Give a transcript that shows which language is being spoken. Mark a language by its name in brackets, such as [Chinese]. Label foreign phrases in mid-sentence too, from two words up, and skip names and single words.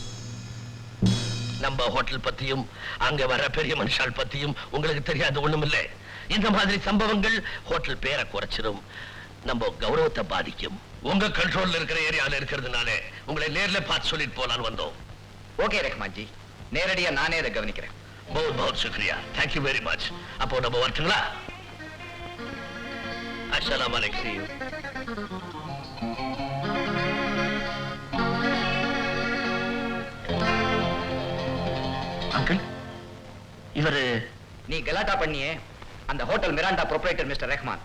[Tamil] நம்ம ஹோட்டல் பத்தியும் அங்க வர பெரிய மனுஷால் பத்தியும் உங்களுக்கு தெரியாது ஒண்ணுமில்ல. இந்த மாதிரி சம்பவங்கள் ஹோட்டல் பேரை குறைச்சிடும், நம்ம கௌரவத்தை பாதிக்கும். உங்க கண்ட்ரோல்ல இருக்கிற ஏரியால இருக்கிறதுனால உங்களை நேர்ல பார்த்து சொல்லிட்டு போலான்னு வந்தோம். ஓகே ரஹ்மான் ஜி, நேரடியா நானே அதை கவனிக்கிறேன். [Hindi] बहुत बहुत शुक्रिया, [English] Thank you very much. [Tamil] அப்போ நம்ம வரட்டுங்களா? [Arabic] السلام عليكم. [Tamil] அங்கிள், இவரு நீ கலாட்டா பண்ணியே அந்த ஹோட்டல் மிராண்டா ப்ரொப்ரைட்டர் மிஸ்டர் ரஹ்மான்.